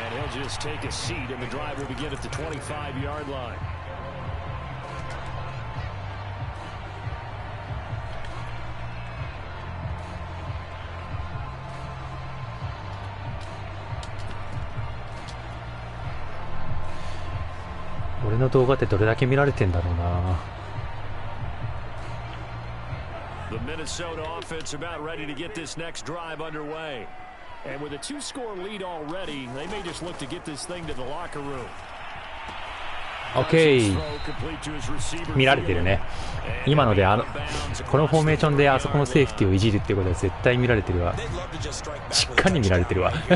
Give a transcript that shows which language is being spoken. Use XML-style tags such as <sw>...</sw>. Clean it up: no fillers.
<en>Just take a seat, and the drive will begin at the 25-yard line.</en> <ja>「俺の動画ってどれだけ見られてんだろうな。</ja> <en>The Minnesota offense about ready to get this next drive underway. And with a 2-score lead already, they may just look to get this thing to the locker room.</en> <ja>オッケー。見られてるね。今のでこのフォーメーションであそこのセーフティーをいじるっていうことは絶対見られてるわ。しっかり見られてるわ。</ja>